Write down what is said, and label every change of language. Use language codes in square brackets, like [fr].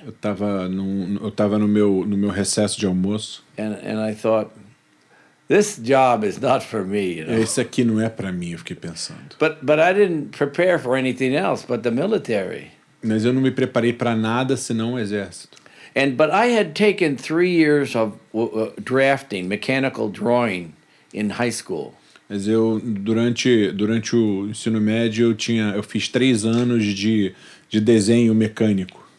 [pt] Eu estava no meu recesso de almoço [en] and I thought, this job is not for me, you know. [pt] Esse aqui não é para mim, eu fiquei pensando. [en] But I didn't prepare for anything else but the military. [pt] Mas eu não me preparei para nada senão o exército. [en] But I had taken 3 years of drafting, mechanical drawing in high school. [pt] Mas eu durante o ensino médio eu fiz 3 anos de desenho mecânico.